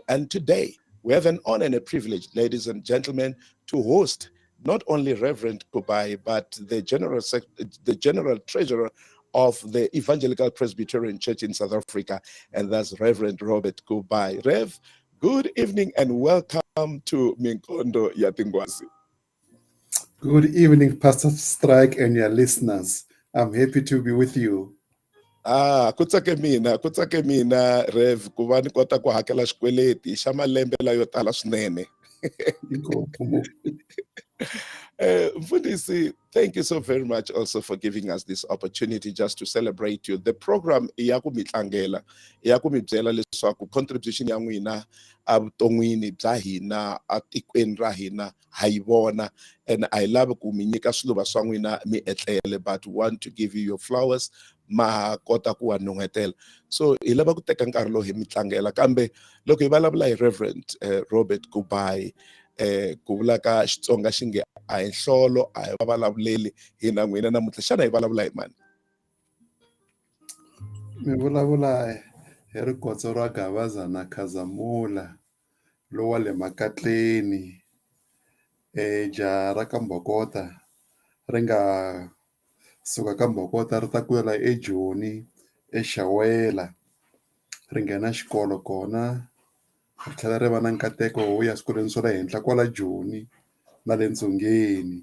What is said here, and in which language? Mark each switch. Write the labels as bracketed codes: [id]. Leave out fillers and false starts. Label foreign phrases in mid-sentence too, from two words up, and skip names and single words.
[en] And today, we have an honor and a privilege, ladies and gentlemen, to host not only Reverend Kubai, but the general treasurer of the Evangelical Presbyterian Church in South Africa, and that's Reverend Robert Kubai. Rev, good evening and welcome to Minkondzo Tinghwazi. Good evening, Pastor Strike and your listeners. I'm happy to be with you. [ts] Kutsake mina Rev, ku va ni kota ku hakela xikweleti xa malembe layo tala swinene. Mfundisi, [en] thank you so very much also for giving us this opportunity just to celebrate you. The program [ts] i ya ku mi tlangela, i ya ku mi byela leswaku contribution ya n'wina evuton'wini bya hina atikweni ra hina ha yi vona, [en] and I love [ts] ku mi nyika swiluva swa n'wina mi etlele, [en] but want to give you your flowers [ts] ma kota ku wa nun'hetela. So hi lava ku teka nkarhi lowu hi mi tlangela, kambe loko hi vulavula hi Reverend Robert Kubai, ku vula ka Xitsonga xi nge a hi nhlolo a hi vavulavuleli hina n'wina namuntlha, xana hi vulavula hi mani? Mi vulavula hi rikhotso ra Gavazana Khazamula lowa le Makatleni, jaha ra ka Mbokota ri nga suka ka Mbokota ri ta kuyela eJoni eXawela, ri nghena xikolo kona ri tlhela ri va na nkateko wo ya swikolweni swa le henhla kwala Joni na le Ntsungeni.